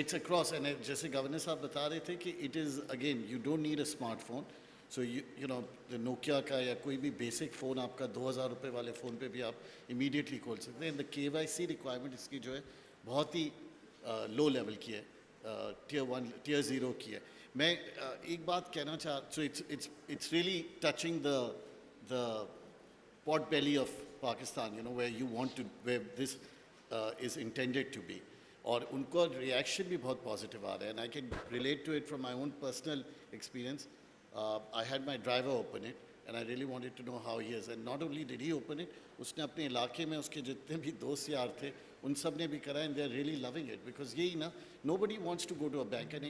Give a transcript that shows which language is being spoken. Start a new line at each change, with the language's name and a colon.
English: It's across, and
Urdu: جیسے governor صاحب بتا رہے تھے کہ
English: it is again you don't need a smartphone, so you know the Nokia
Urdu: کا یا کوئی بھی بیسک فون آپ کا 2,000 روپے والے فون پہ بھی آپ امیڈیٹلی کھول سکتے ہیں. دا KYC ریکوائرمنٹ اس کی جو ہے بہت ہی لو لیول کی ہے, ٹیئر 1 ٹیئر 0 کی ہے. میں ایک بات کہنا
English: So it's really touching the pot belly of Pakistan, you know, where this is intended to be.
Urdu: اور ان کو ریئیکشن بھی بہت پازیٹیو آ رہا ہے,
English: And I can relate to it from my own personal experience. I had my driver open it and I really wanted to know how he is, and not only did he open it,
Urdu: اس نے اپنے علاقے میں اس کے جتنے بھی دوست یار تھے ان سب نے بھی کرا,
English: and they are really loving it, because
Urdu: یہی نا
English: Nobody wants to go to a bank.